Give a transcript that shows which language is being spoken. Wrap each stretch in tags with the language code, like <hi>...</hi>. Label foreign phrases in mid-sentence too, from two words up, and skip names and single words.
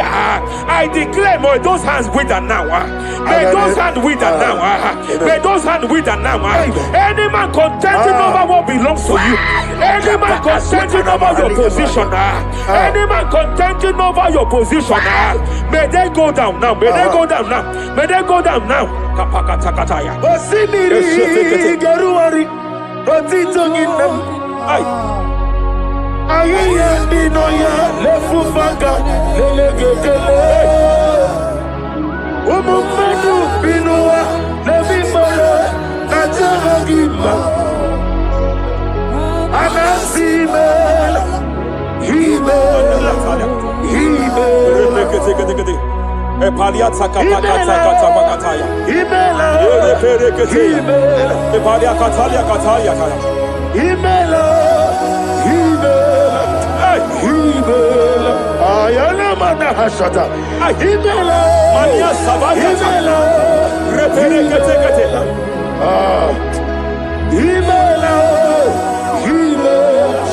<en>I declare, may those hands wither now. May those hands wither now. May those hands wither now. Any man contending over what belongs to you. Any man contending over your position. Any man contending over your position. May they go down now. May they go down now. May they go down now. Kapakatakataya. Osimiri garuari. Otitongina. Ayaya dinoya lefufanga lelegedele. Umumenu binua levimala najahagima. Anasimela himela himela. Epalia takapakatakataya. Himela himela. Epalia katalia katalia kaya. Himela himela himela. Ayana mana hashata. Himela Mania sabaya. himela Reperekete. himela himela.</en>